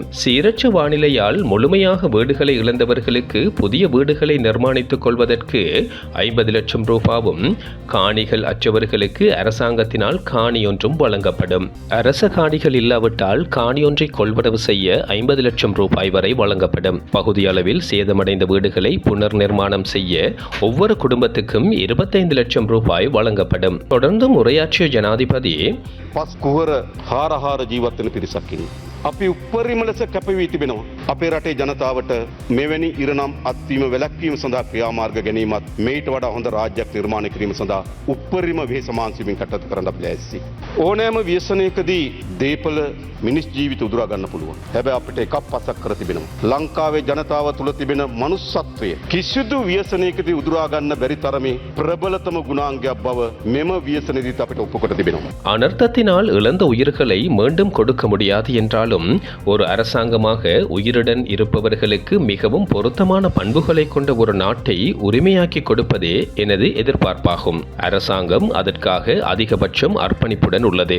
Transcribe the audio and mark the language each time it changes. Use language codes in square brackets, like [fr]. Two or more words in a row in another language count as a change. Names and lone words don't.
[ta] சீரற்ற வானிலையால் முழுமையாக வீடுகளை இழந்தவர்களுக்கு புதிய வீடுகளை நிர்மாணித்துக் கொள்வதற்கு 50 லட்சம் ரூபாவும், காணிகள் அற்றவர்களுக்கு அரசாங்கத்தினால் காணியொன்றும் வழங்கப்படும். அரச காணிகள் இல்லாவிட்டால் காணியொன்றை கொள்வனவு செய்ய 50 லட்சம் ரூபாய் வரை வழங்கப்படும். பகுதி அளவில் சேதமடைந்த வீடுகளை புனர் நிர்மாணம் செய்ய ஒவ்வொரு குடும்பத்துக்கும் 25 லட்சம் ரூபாய் வழங்கப்படும். தொடர்ந்து உரையாற்றிய ஜனாதிபதி, [si] පස් කුහර හාරහාර ජීවත්වන පිරිසක්කින්. අපි උපරිම ලෙස කැපවී තිබෙනවා. අපේ රටේ ජනතාවට මෙවැනි ඉරනම් අත්වීම වැළැක්වීම සඳහා ක්‍රියාමාර්ග ගැනීමත් මේට වඩා හොඳ රාජ්‍යයක් නිර්මාණය කිරීම සඳහා උපරිම වෙහෙස මහන්සියෙන් කටයුතු කරන්න අපි ලෑස්ති. ඕනෑම ව්‍යසනයකදී දේපල මිනිස් ජීවිත උදුරා ගන්න පුළුවන්. හැබැයි අපිට එකක් පසක් කර තිබෙනවා. ලංකාවේ ජනතාව තුළ තිබෙන මනුස්සත්වය කිසිදු ව්‍යසනයකදී උදුරා ගන්න බැරි තරමේ ප්‍රබලතම ගුණාංගයක් බව මෙම ව්‍යසනයේදීත් අපිට ඔප්පු කර තිබෙනවා. [ta] அனர்த்தத்தினால் இழந்த உயிர்களை மீண்டும் கொடுக்க முடியாது என்றாலும் ஒரு அரசாங்கமாக உயிருடன் இருப்பவர்களுக்கு மிகவும் பொருத்தமான பண்புகளை கொண்ட ஒரு நாட்டை உரிமையாக்கி கொடுப்பதே எனது எதிர்பார்ப்பாகும். அரசாங்கம் அதற்காக அதிகபட்சம் அர்ப்பணிப்புடன் உள்ளது.